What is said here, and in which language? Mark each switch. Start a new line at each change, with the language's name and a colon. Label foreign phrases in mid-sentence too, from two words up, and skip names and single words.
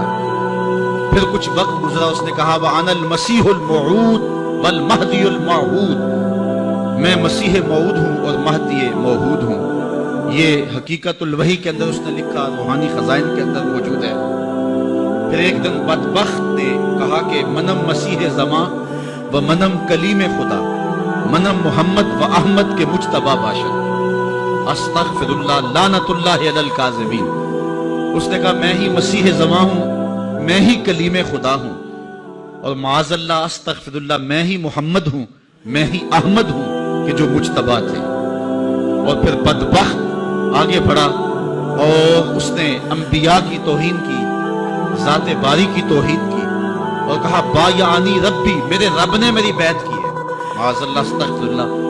Urdu: پھر کچھ وقت گزرا، اس نے کہا
Arabic: وَأَنَا الْمَسِيحُ الْمَوْعُودُ وَالْمَهْدِيُّ الْمَوْعُودُ،
Urdu: میں مسیح موعود ہوں اور مہدی موعود ہوں۔ یہ حقیقت الوحی کے اندر اس نے لکھا، روحانی خزائن کے اندر موجود ہے۔ پھر ایک دن بدبخت نے کہا کہ
Persian: منم مسیح زمان و منم کلیم خدا، منم محمد و احمد کے مجتبی باشد،
Arabic: استغفر اللہ لعنت اللہ علی الکاذبین۔
Urdu: اس نے کہا میں ہی مسیح زمان ہوں، میں ہی کلیم خدا ہوں، اور
Arabic: معاذ اللہ استغفر اللہ
Urdu: میں ہی محمد ہوں، میں ہی احمد ہوں کہ جو مجتبی تھے۔ اور پھر بدبخت آگے بڑھا اور اس نے انبیاء کی توہین کی، ذات باری کی توحید کی، اور کہا
Arabic: بایعنی ربی،
Urdu: میرے رب نے میری بیعت کی ہے،
Arabic: معاذ اللہ استغفر اللہ۔